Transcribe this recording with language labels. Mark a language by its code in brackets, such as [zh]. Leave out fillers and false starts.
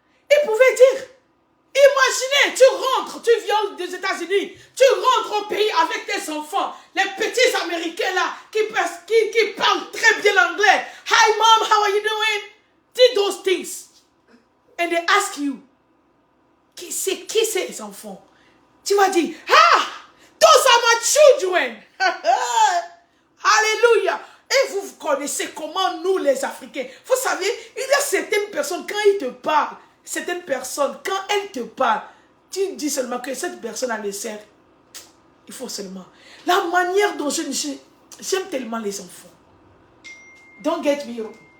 [fr] Il pouvait dire, imaginez, tu viens des États-Unis, tu rentres au pays avec tes enfants, les petits Américains là, qui parlent très bien l'anglais. [en] Hi mom, how are you doing? Did those things. And they ask you, [fr] qui c'est ces enfants? Tu vas dire, [en] those are my children. [fr] Alléluia. Et vous connaissez comment nous les Africains, vous savez, il y a certaines personnes, quand ils te parlent, certaines personnes, quand elles te parlent, tu dis seulement que cette personne a le cerf. Il faut seulement. La manière dont j'aime tellement les enfants. [en] Don't get me wrong.